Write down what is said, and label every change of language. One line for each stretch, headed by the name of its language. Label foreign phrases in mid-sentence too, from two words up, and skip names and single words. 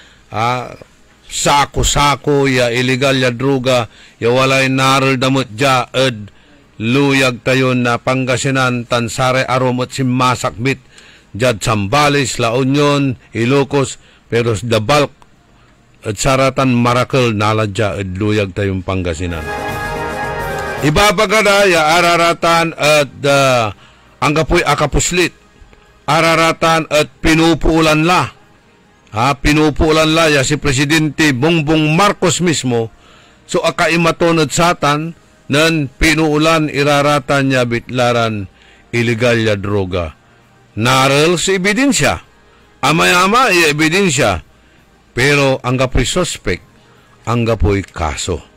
Pangasinan: sako-sako ya illegal ya droga ya walay naral damot ja luyag tayo na Pangasinan, Tansare, Arom at Simasakbit, Jad Zambales, La Union, Ilocos, pero
English: the bulk
Pangasinan: at saratan Maracal, naladya at luyag tayong Pangasinan. Ibabagada ya araratan at anggapoy akapuslit, araratan at pinupuulan la. Pinupuulan la ya si Presidente Bongbong Marcos mismo, so akaimaton at satan, nan pinuulan iraratan niya bitlaran illegal ya droga. Naral sa ebidensya. Amay-ama ya ebidensya. Pero ang gapoy suspect, ang gapoy kaso.